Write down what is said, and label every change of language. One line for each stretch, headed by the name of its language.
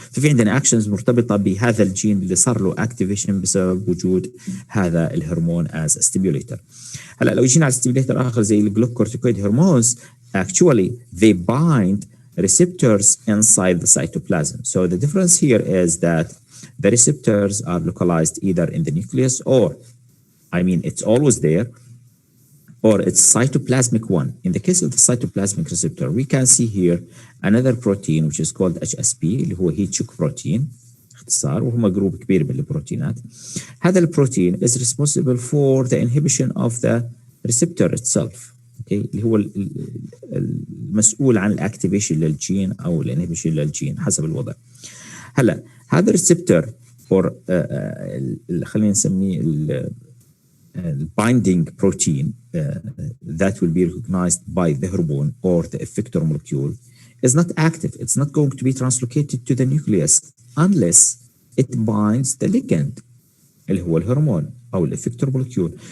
Arabic: ففي عندنا actions مرتبطة بهذا الجين اللي صار له activation بسبب وجود هذا الهرمون
English: as a stimulator.
Arabic: هلا لو جينا على stimulator آخر زي الجلوكورتيكويد هرمونز,
English: actually they bind receptors inside the cytoplasm. So the difference here is that the receptors are localized either in the nucleus or, I mean, it's always there, or it's cytoplasmic one. In the case of the cytoplasmic receptor, we can see here another protein which is called HSP
Arabic: اللي هو
English: heat shock protein
Arabic: اختصار، وهم جروب كبير من البروتينات. هذا البروتين
English: is responsible for the inhibition of the receptor itself.
Arabic: Okay, اللي هو المسؤول عن الاكتيفيشن للجين او الانهبيشن للجين حسب الوضع. هلا هذا الريسبتور
English: or
Arabic: خلينا نسميه
English: binding protein that will be recognized by the hormone or the effector molecule is not active. It's not going to be translocated to the nucleus unless it binds the ligand
Arabic: اللي هو الهرمون أو
English: effector molecule.